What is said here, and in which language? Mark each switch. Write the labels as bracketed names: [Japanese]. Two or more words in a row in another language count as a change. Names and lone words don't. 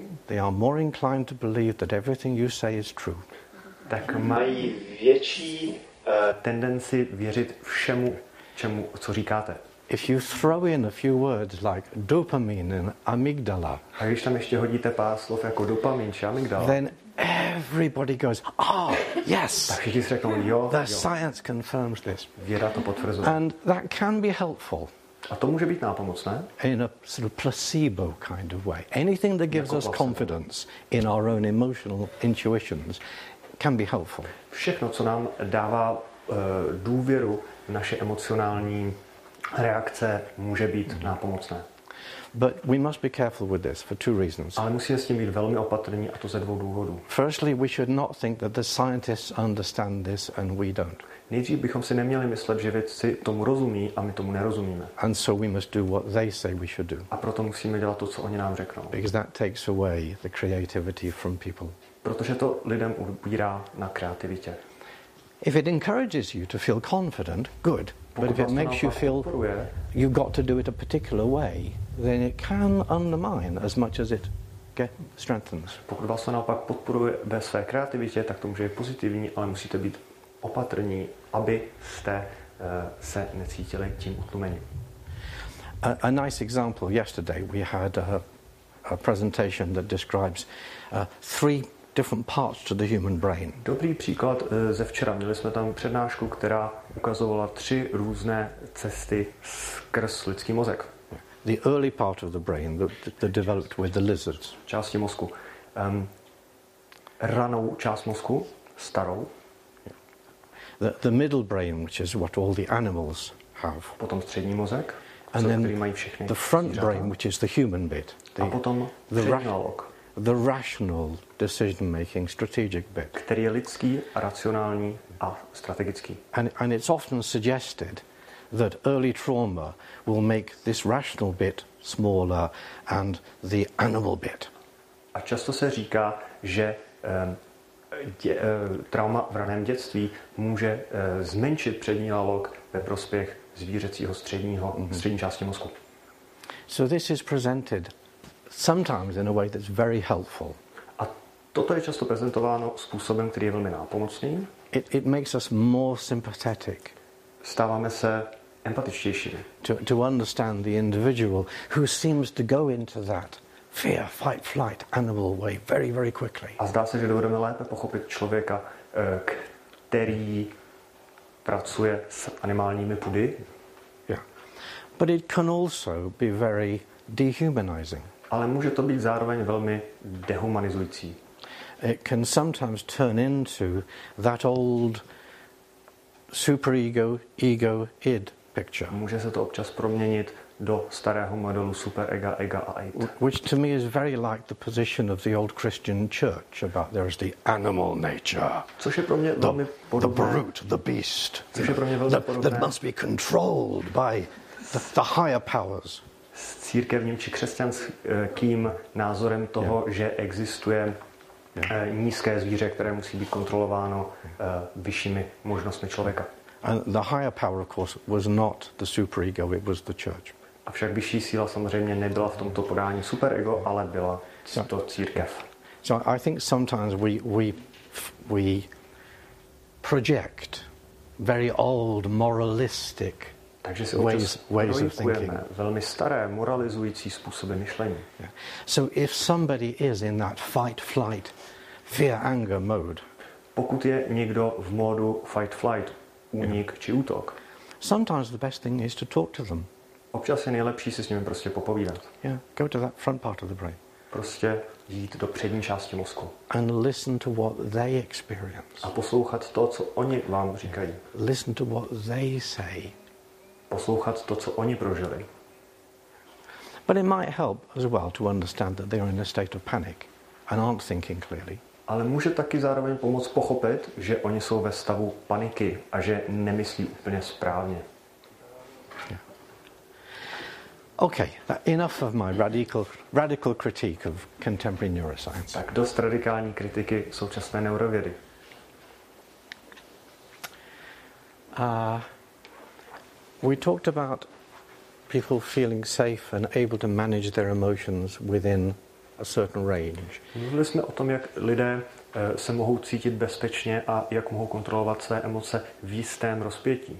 [English] they are more inclined to believe that everything you say is true. [Czech] Tak mají větší tendenci věřit všemu, co říkáte. [English] If you throw in a few words like dopamine and amygdala, [Czech] a když tam ještě hodíte pár slov jako dopamin či amygdala, [English] then everybody goes, yes, [Czech] tak všichni si řeknou, jo, [English] the science confirms this. [Czech] Věda to potvrzuje. [English] And that can be helpful. [Czech] A to může být nápomocné. [English] In a sort of placebo kind of way. Anything that gives us confidence in our own emotional intuitions can be helpful. [Czech] Všechno, co nám dává důvěru v naše emocionální reakce může být nápomocné. [English] But we must be careful with this for two reasons. [Czech] Ale musíme s tím být velmi opatrní, a to ze dvou důvodů. [English] Firstly, we should not think that the scientists understand this and we don't. [Czech] Nejdřív bychom si neměli myslet, že vědci tomu rozumí a my tomu nerozumíme. [English] And so we must do what they say we should do. [Czech] A proto musíme dělat to, co oni nám řeknou. [English] Because that takes away the creativity from people. [Czech] Protože to lidem ubírá na kreativitě. [English] If it encourages you to feel confident, good. But if it makes you feel you've got to do it a particular way, then it can undermine as much as it strengthens. [Czech] Pokud vás to naopak podporuje ve své kreativitě, tak to může být pozitivní, ale musíte být opatrní, abyste se necítili tím utlumeni. [English] A nice example, yesterday we had a presentation that describes three different parts to the human brain. [Czech] Dobrý příklad ze včera. Měli jsme tam přednášku, která ukazovala 3 různé cesty skrz lidský mozek. [English] The early part of the brain that developed with the lizards. [Czech] Části mozku. Ranou část mozku, starou. [English] The middle brain, which is what all the animals have. [Czech] Potom střední mozek, který mají všechny [English] the front brain, which is the human bit. [Czech] A potom [English] the rational decision-making, strategic bit. [Czech] Který je lidský, racionální a strategický. [English] And it's often suggested that early trauma will make this rational bit smaller and the animal bit. [Czech] A často se říká, že trauma v raném dětství může zmenšit přední lalok ve prospěch zvířecího střední části mozku. [English] So this is presented sometimes in a way that's very helpful. [Czech] A toto je často prezentováno způsobem, který je velmi nápomocný. [English] It makes us more sympathetic. [Czech] Stáváme se empatičtějšími. [English] To understand the individual who seems to go into that fear, fight, flight, animal way very, very quickly. [Czech] A zdá se, že dovedeme lépe pochopit člověka, který pracuje s animálními pudy. [English] Yeah. But it can also be very dehumanizing. [Czech] Ale může to být zároveň velmi dehumanizující. [English] It can sometimes turn into that old superego, ego, id picture. [Czech] Může se to občas proměnit do starého modelu superega, ega a id. [English] Which to me is very like the position of the old Christian church about there is the animal nature. [Czech] Což je pro mě velmi podobné. [English] The brute, the beast. [Czech] Což je pro mě velmi podobné. [English] That must be controlled by the higher powers. [Czech] S církevním či křesťanským názorem toho, že existuje nízké zvíře, které musí být kontrolováno vyššími možnostmi člověka. [English] And the higher power, of course, was not the superego, it was the church. [Czech] Avšak vyšší síla samozřejmě nebyla v tomto podání superego, ale byla to církev. [English] So I think sometimes we project very old moralistic [Czech] Takže si [English] ways of thinking. [Czech] Velmi staré moralizující způsoby myšlení. [English] Yeah. So if somebody is in that fight, flight, fear, anger mode, [Czech] pokud je někdo v módu [English] fight, flight, [Czech] únik či útok, [English] sometimes the best thing is to talk to them. [Czech] Občas je nejlepší si s nimi prostě popovídat. [English] Yeah, go to that front part of the brain. [Czech] Prostě jít do přední části mozku. [English] And listen to what they experience. [Czech] A poslouchat to, co oni vám říkají. [English] Listen to what they say. [Czech] Poslouchat to, co oni prožili. [English] But it might help as well to understand that they are in a state of panic and aren't thinking clearly. [Czech] Ale může taky zároveň pomoct pochopit, že oni jsou ve stavu paniky a že nemyslí úplně správně. [English] Yeah. Okay, enough of my radical critique of contemporary neuroscience. [Czech] Tak dost radikální kritiky současné neurovědy. [English] We talked about people feeling safe and able to manage their emotions within a certain range. [Czech] Mluvili jsme o tom, jak lidé se mohou cítit bezpečně a jak mohou kontrolovat své emoce v jistém rozpětí.